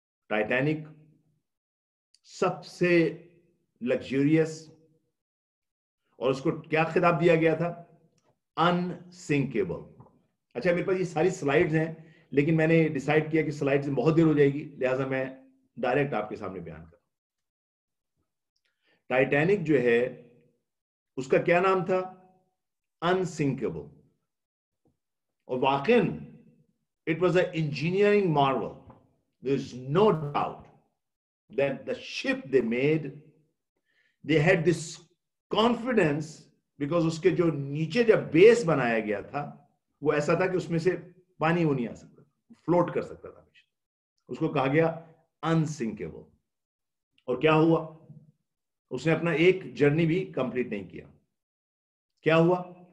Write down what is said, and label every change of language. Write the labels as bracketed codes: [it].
[ur] Titanic سب سے luxurious, اور اس کو کیا خطاب دیا گیا تھا, انسنکیبل. اچھا میرے پاس یہ ساری سلائیڈز ہیں لیکن میں نے ڈیسائیڈ کیا کہ سلائیڈز میں بہت دیر ہو جائے گی, لہٰذا میں ڈائریکٹ آپ کے سامنے بیان کروں. ٹائٹینک جو ہے اس کا کیا نام تھا, انسنکیبل. اور واقعاً [en] it was an engineering marvel. There's no doubt that the ship they made, they had this confidence because [ur] اس کے جو نیچے جب بیس بنایا گیا تھا وہ ایسا تھا کہ اس میں سے پانی وہ نہیں آ سکتا, فلوٹ کر سکتا تھا. اس کو کہا گیا انسنکیبل. اور کیا ہوا, اس نے اپنا ایک جرنی بھی کمپلیٹ نہیں کیا. کیا ہوا,